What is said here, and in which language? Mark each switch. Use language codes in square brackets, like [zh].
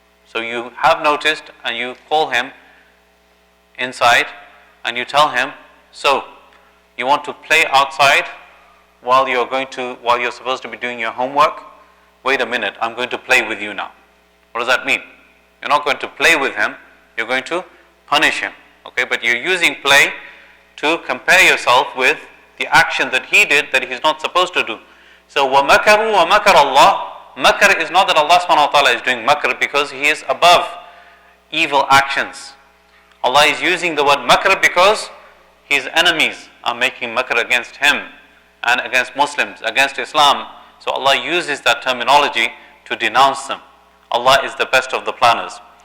[en] So you have noticed and you call him inside and you tell him, so you want to play outside while you're supposed to be doing your homework? Wait a minute, I'm going to play with you now. What does that mean? You're not going to play with him, you're going to punish him. Okay, but you're using play to compare yourself with the action that he did that he's not supposed to do. [ar] So وَمَكَرُوا وَمَكَرَ اللَّهُ. [en] Makr is not that Allah subhanahu wa ta'ala is doing makr because He is above evil actions. Allah is using the word makr because His enemies are making makr against Him and against Muslims, against Islam. So Allah uses that terminology to denounce them. Allah is the best of the planners.